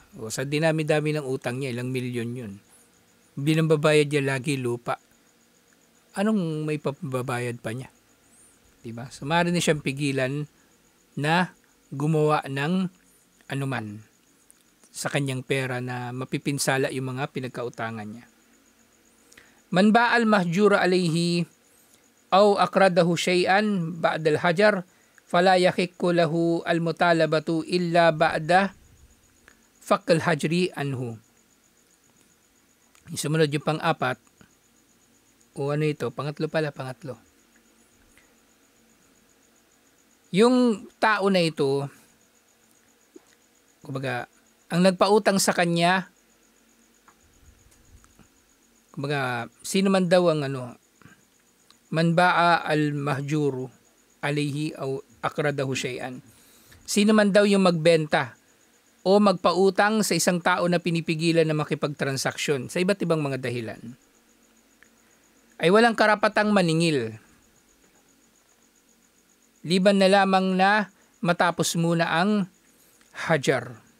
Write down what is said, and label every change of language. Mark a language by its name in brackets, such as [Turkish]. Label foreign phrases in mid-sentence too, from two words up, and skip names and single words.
[Filipino] O, sa dinami-dami ng utang niya, ilang milyon yun. Binambabayad niya lagi lupa. Anong may pababayad pa niya? Di ba? So, maaari na siyang pigilan na gumawa ng anuman sa kanyang pera na mapipinsala yung mga pinagkautangan niya. [Arabic] من باع المحجور عليه أو أقرضه شيئا بعد الحجر فلا يحق له المطالبة إلا بعد فك الحجر عنه. [Filipino] Sumunod yung pang-apat o ano ito? Pangatlo. Yung tao na ito, kumbaga, ang nagpautang sa kanya, kumbaga, sino man daw ang [Arabic] من باع المحجور عليه أو أقرضه شيئا. [Filipino] Sino man daw yung magbenta o magpautang sa isang tao na pinipigilan na makipagtransaksyon sa iba't ibang mga dahilan, ay walang karapatang maningil. Liban na lamang na matapos muna ang hajar.